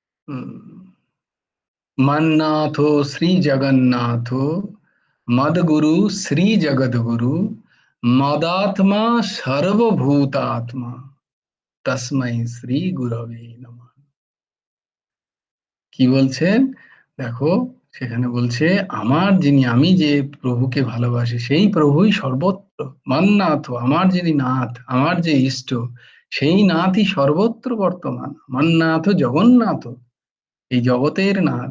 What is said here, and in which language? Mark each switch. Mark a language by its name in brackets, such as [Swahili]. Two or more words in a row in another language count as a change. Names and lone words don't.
[Sanskrit] मन्नाथो श्री जगन्नाथो मदगुरु श्री जगद्गुरु मदात्मा सर्वभूतात्मा तस्मै শ্রী গুরবে নমঃ। [Bangla] কি বলছেন দেখো, সেখানে বলছে আমার যিনি, আমি যে প্রভুকে ভালোবাসি সেই প্রভুই সর্বত্র। মান্নাথ, আমার যিনি নাথ, আমার যে ইষ্ট, সেই নাথই সর্বত্র বর্তমান। মান্নাথ জগন্নাথ, এই জগতের নাথ।